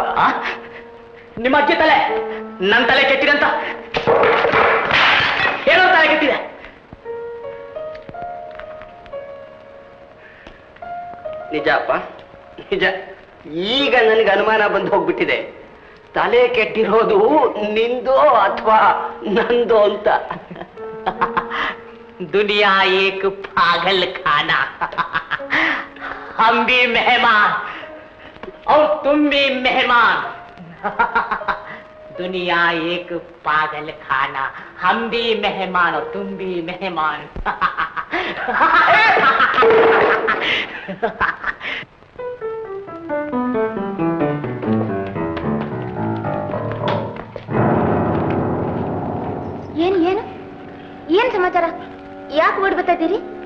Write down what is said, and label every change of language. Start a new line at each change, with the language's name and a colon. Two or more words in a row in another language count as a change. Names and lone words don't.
Kannada: ನಿಮ್ಮ ಅಜ್ಜಿ ತಲೆ ನನ್ನ ತಲೆ ಕೆಟ್ಟಿದೆ ಅಂತ ಹೇಳೋ ತಲೆ ಕೆಟ್ಟಿದೆ. ನಿಜಪ್ಪ, ನಿಜ. ಈಗ ನನಗೆ ಅನುಮಾನ ಬಂದು ಹೋಗ್ಬಿಟ್ಟಿದೆ, ತಲೆ ಕೆಟ್ಟಿರೋದು ನಿಂದೋ ಅಥವಾ ನಂದೋ ಅಂತ.
Hindi: दुनिया एक पागल खाना, हम भी मेहमान और तुम भी मेहमान. दुनिया एक पागल खाना, हम भी मेहमान और तुम भी मेहमान.
Kannada: ಏನ್ ಸಮಾಚಾರ? ಯಾಕೆ ಓಡ್ ಬರ್ತಾ ಇದ್ದೀರಿ?